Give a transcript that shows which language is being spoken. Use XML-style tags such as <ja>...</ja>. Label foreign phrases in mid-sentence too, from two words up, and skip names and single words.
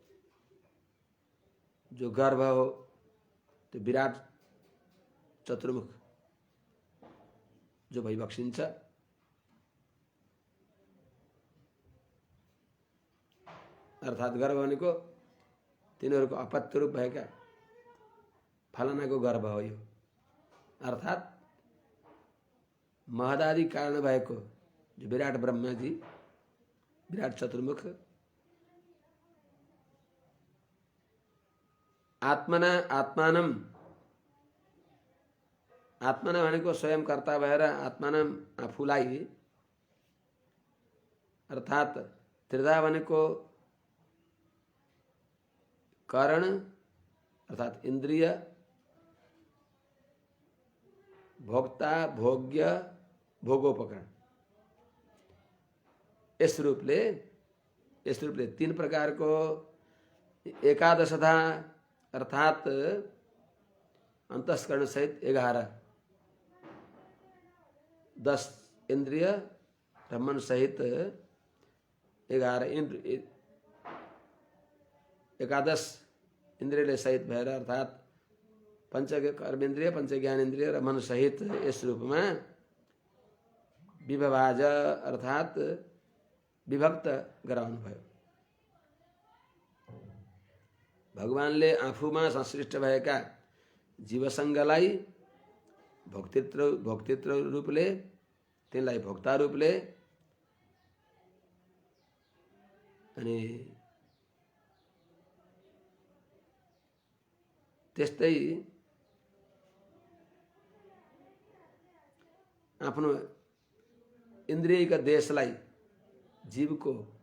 <ne>जो गर्भ हो त्यो विराट चतुर्मुख जो भइबक्सिन्छ अर्थात गर्भ भनेको तिनीहरूको अपत्य रूप भएका फलानाको गर्भ हो यो अर्थात महदादि कारण भएको जो विराट ब्रह्माजी विराट चतुर्मुख</ne> <sa>आत्मना आत्मानम</sa> <ne>आत्मना भनेको स्वयं कर्ता भएर आत्मानम आफूलाई अर्थात त्रिधा भनेको कारण अर्थात इंद्रिय भोक्ता भोग्य भोगोपकरण इस रूपले तीन प्रकार को एकादशधा अर्थात अंतस्करण सहित 11 10 इंद्रिय मन सहित 11 एकादश इंद्रियले सहित भएर अर्थात पंच कर्मेन्द्रिय पंच ज्ञानेन्द्रिय र मन सहित</ne> <hi>इस रूप में</hi> <ne>विभभाज अर्थात विभक्त गराउनुभयो। भगवानले आफूमा संश्लिष्ट भएका जीवसङ्गलाई भोक्तृत्व रूपले, तिनलाई भोक्ता रूपले अनि त्यस्तै आफ्नो इन्द्रियका देशलाई जीवको</ne>